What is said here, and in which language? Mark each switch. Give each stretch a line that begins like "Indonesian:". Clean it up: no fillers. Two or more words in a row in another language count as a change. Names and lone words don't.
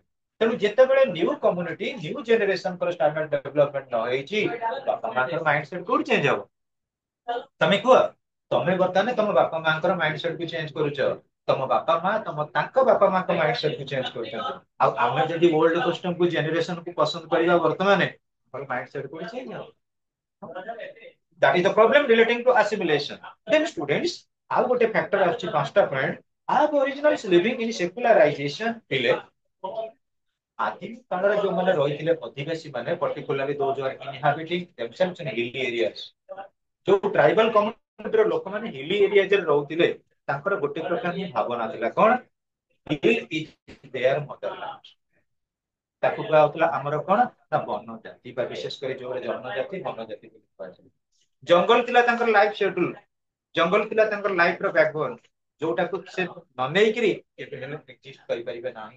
Odia: ତେଣୁ ଯେତେବେଳେ
English: new community,
Odia: ନ୍ୟୁ ଜେନେରେସନଙ୍କର
English: standard development
Odia: ନ ହେଇଛି, ବାପା ମାଙ୍କର
English: mind set
Odia: କୋଉଠି ଚେଞ୍ଜ ହବ? ତମେ କୁହ। ତମେ ବର୍ତ୍ତମାନ ତମ ବାପା ମାଙ୍କର
English: mind set
Odia: କୁ ଚେଞ୍ଜ କରୁଛ। ତମ ବାପା ମା ତାଙ୍କ ବାପା ମାଙ୍କ
English: mind set
Odia: କୁ ଚେଞ୍ଜ କରୁଛନ୍ତି। ଆଉ ଆମେ ଯଦି ଓଲ୍ଡ ସିଷ୍ଟମକୁ, ଜେନେରେସନକୁ ପସନ୍ଦ କରିବା ବର୍ତ୍ତମାନ, ଆମର
English: mind set
Odia: କୋଉଠି ଚେଞ୍ଜ ହବ?
English: That is the problem relating to assimilation. Then students,
Odia: ଆଉ ଗୋଟେ ଫ୍ୟାକ୍ଟର ଆସୁଛି 5ଟା ପଏଣ୍ଟ।
English: Aboriginals living in secularization
Odia: ଥିଲେ। ଆଦିମ କାଳରେ ଯୋଉମାନେ ରହିଥିଲେ ଅଧିବାସୀ ମାନେ,
English: particularly those who are inhabiting themselves in hilly areas,
Odia: ଯୋଉ
English: tribal community
Odia: ଲୋକମାନେ
English: hilly area
Odia: ରହୁଥିଲେ, ତାଙ୍କର ଗୋଟେ ପ୍ରକାର ହିଁ ଭାବନା ଥିଲା, କଣ?
English: hill is their motherland.
Odia: ତାକୁ କୁହାଯାଉଥିଲା ଆମର କଣ ନା ବନ ଜାତି, ବା ବିଶେଷ କରି ଯୋଉ ଜନଜାତି ବନଜାତି ବୋଲି କୁହାଯାଏ। ଜଙ୍ଗଲ ଥିଲା ତାଙ୍କର
English: life schedule,
Odia: ଜଙ୍ଗଲ ଥିଲା ତାଙ୍କର ଲାଇଫ ର ବ୍ୟାକବୋନ, ଯୋଉଟାକୁ ସେ ନ ନେଇକିରି କେବେ ହେଲେ ଏକ୍ଜିଷ୍ଟ କରିପାରିବେ ନାହିଁ।